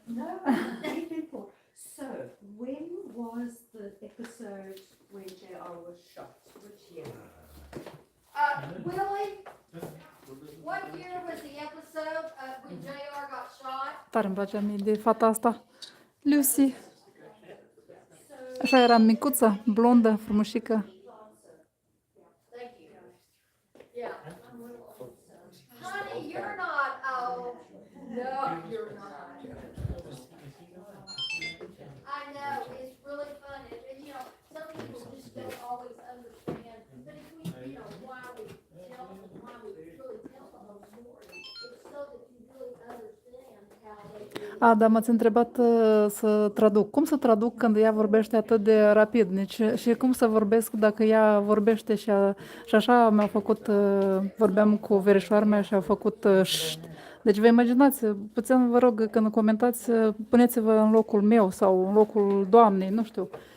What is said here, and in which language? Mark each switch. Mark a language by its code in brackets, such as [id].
[en] No, people. So, when was the episode where JR was shot? Which year? Willie, what year was the episode when JR got shot? [ro] Tare îmi place mie de fata asta, Lucy. Așa era micuță, blondă, frumușică. [en] Thank you. Yeah. Honey, you're not old. No, you're not. I know, it's really fun. You know, some people just don't always understand. But if we, you know, why we really tell the whole story, it's so that you really understand how they do. [ro] Dar m-ați întrebat să traduc. Cum să traduc când ea vorbește atât de rapid? Deci, și cum să vorbesc dacă ea vorbește și așa mi-au făcut, vorbeam cu verișoara mea și au făcut șt. Deci vă imaginați, puțin vă rog, când comentați, puneți-vă în locul meu sau în locul doamnei, nu știu.